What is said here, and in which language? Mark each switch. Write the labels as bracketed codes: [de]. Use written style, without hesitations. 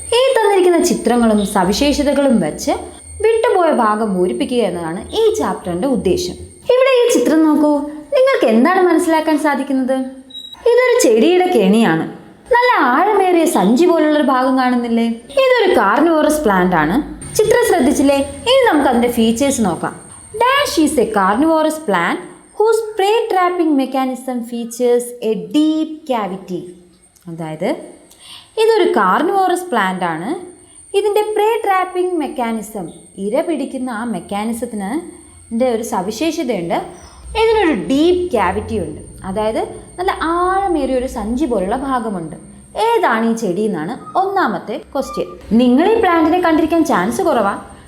[ml] ഈ തന്നിരിക്കുന്ന ചിത്രങ്ങളും സവിശേഷതകളും വെച്ച് വിട്ടുപോയ ഭാഗം പൂരിപ്പിക്കുക എന്നതാണ് ഈ ചാപ്റ്ററിന്റെ ഉദ്ദേശം. ഇവിടെ ഈ ചിത്രം നോക്കൂ, നിങ്ങൾക്ക് എന്താണ് മനസ്സിലാക്കാൻ സാധിക്കുന്നത്? ഇതൊരു ചെടിയുടെ കെണിയാണ്. നല്ല ആഴമേറിയ സഞ്ചി പോലുള്ളൊരു ഭാഗം കാണുന്നില്ലേ? ഇതൊരു കാർണിവോറസ് പ്ലാന്റ് ആണ്. ചിത്രം ശ്രദ്ധിച്ചില്ലേ? ഇനി നമുക്ക് അതിന്റെ ഫീച്ചേഴ്സ് നോക്കാം. [en] Dash is a carnivorous plant whose prey trapping mechanism features a deep cavity. [ml] അതായത് ഇതൊരു കാർണിവോറസ് പ്ലാന്റ് ആണ്. ഇതിൻ്റെ പ്രേ ട്രാപ്പിംഗ് മെക്കാനിസം, ഇര പിടിക്കുന്ന ആ മെക്കാനിസത്തിന് ഒരു സവിശേഷതയുണ്ട്. ഇതിനൊരു ഡീപ്പ് ക്യാവിറ്റി ഉണ്ട്, അതായത് നല്ല ആഴമേറിയ ഒരു സഞ്ചി പോലുള്ള ഭാഗമുണ്ട്. ഏതാണ് ഈ ചെടി എന്നാണ് ഒന്നാമത്തെ ക്വസ്റ്റ്യൻ. നിങ്ങൾ ഈ പ്ലാന്റിനെ കണ്ടിരിക്കാൻ ചാൻസ് കുറവാണ്.